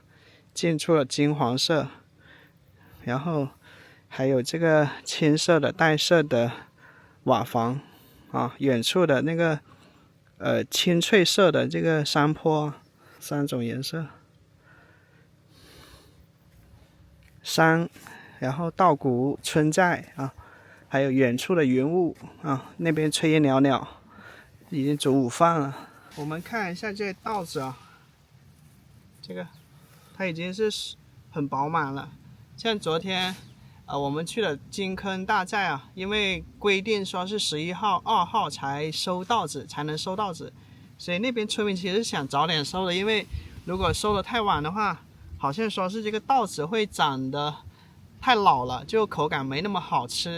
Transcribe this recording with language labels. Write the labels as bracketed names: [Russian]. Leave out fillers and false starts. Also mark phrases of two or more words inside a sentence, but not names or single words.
[Chinese] 近處的金黃色，然後還有這個青色的帶色的瓦房啊，遠處的那個青翠色的這個山坡，3種顏色。山，然後稻谷村寨啊， 還有遠處的雲霧啊，那邊炊煙裊裊，已經煮午飯了。我們看一下這個稻子啊，這個它已經是很飽滿了。像昨天我們去了金坑大寨啊，因為規定說是11號、2號才收稻子，才能收稻子，所以那邊村民其實想早點收的，因為如果收的太晚的话，好像說是這個稻子會長得太老了，就口感沒那麼好吃。